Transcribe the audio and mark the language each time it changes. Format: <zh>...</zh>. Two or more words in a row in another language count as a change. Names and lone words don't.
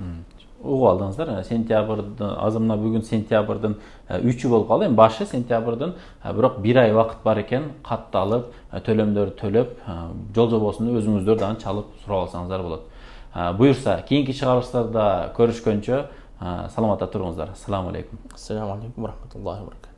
<ky>Угуп алдыңыздар. Сентябрдын азыр мына бүгүн сентябрдын 3-ü болуп калды. Эми башы сентябрдын, бирок 1 ай убакыт бар экен. Катталып, төлөмдөрдү төлөп, жол жобосун өзүңүздөр дагы чалып сурап алсаңыздар болот. Буюрса, кийинки чыгарылыштарда көрүшкөнчө саламатта туруңуздар.</ky> <ar>السلام عليكم. السلام عليكم ورحمة الله وبركاته.</ar>